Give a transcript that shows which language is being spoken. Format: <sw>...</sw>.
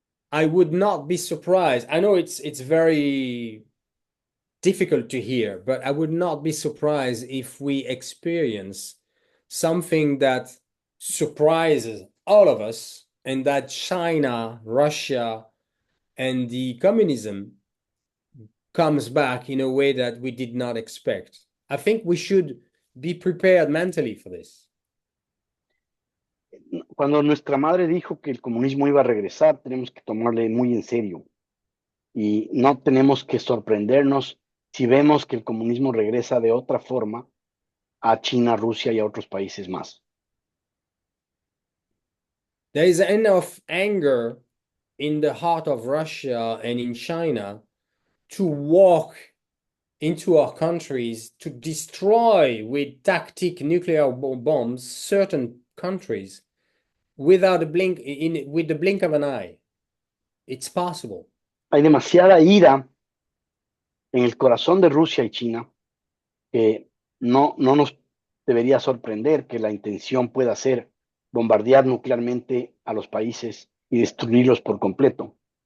<en>I would not be surprised. I know it's very difficult to hear, but I would not be surprised if we experience something that surprises all of us, and that China, Russia, and the communism comes back in a way that we did not expect. I think we should be prepared mentally for this.</en> <es>cuando nuestra madre dijo que el comunismo iba a regresar, tenemos que tomarle muy en serio y no tenemos que sorprendernos si vemos que el comunismo regresa de otra forma a China, Rusia y a otros países más.</es> <en>There is enough anger in the heart of Russia and in China to walk into our countries to destroy with tactic nuclear bombs certain countries without a blink with the blink of an eye. It's possible.</en> <es>Hay demasiada ira en el corazón de Rusia y China que no nos debería sorprender que la intención pueda ser bombardear nuclearmente a los países y destruirlos por completo.</es>